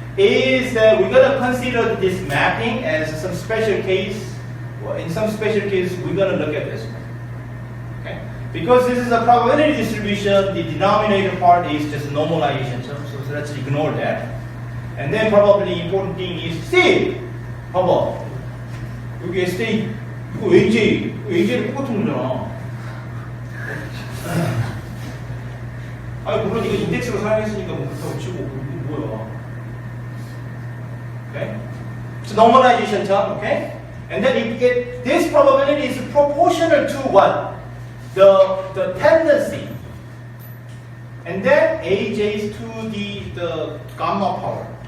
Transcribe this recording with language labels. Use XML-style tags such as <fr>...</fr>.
<en>Is that we're going to consider this mapping as some special case. Well, in some special case, we're going to look at this one. Okay. Because this is a probability distribution, the denominator part is just normalization. So let's ignore that. And then probably important thing is C.</en> <ko>봐봐. 여기 ST, 이거 AJ는 똑같은 거잖아. 아니, 물론 이거 인덱스로 사용했으니까 뭐 그렇다고 치고, 이거 뭐야.</ko> <en>Okay? So normalization term, okay? And then if you get, this probability is proportional to what? The tendency. And then AJ is to the gamma power.</en>